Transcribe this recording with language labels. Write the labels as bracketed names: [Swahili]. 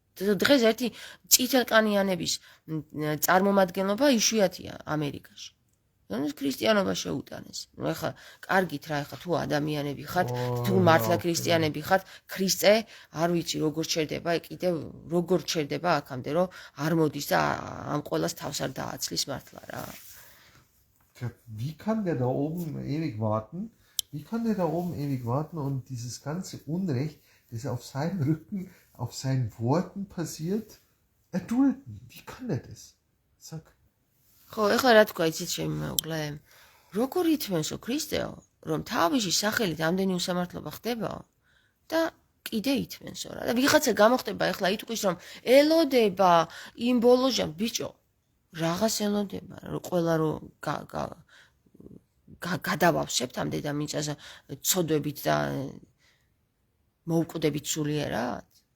[Georgian] დღეს ერთი წითელკანიანების წარმომადგენლობა იშვიათია ამერიკაში. ანუ ქრისტიანობა შეუტანეს. ნუ ეხლა კარგით რა, ეხლა თუ ადამიანები ხართ, თუ მართლა ქრისტიანები ხართ, ქრისტე არ ვიცი როგორ ჩერდება, კიდევ როგორ ჩერდება აქამდე, რომ არ მოდის და ამ ყველას თავს არ დააცლის მართლა რა. [German] Wie kann der da oben ewig warten? Wie kann der da oben ewig warten und dieses ganze Unrecht, das auf seinem Rücken, auf seinen Worten passiert, erdulden? Wie kann der das? Sag. [Georgian] ხო, ეხლა რა თქვა იცით ჩემი მეუღლე? როგორ ითმენსო ქრისტეო, რომ თავისი სახელით ამდენი უსამართლობა ხდებაო და კიდე ითმენსო რა. და ვიღაცა გამოხდება ეხლა იტყვის რომ ელოდება იმ ბოლოჟამ ბიჭო, რაღაც ელოდება, რომ ყველა რომ გადავავსებთ ამ დედამიწაზე ცოდვებით და მოუკვდებით სულიერად.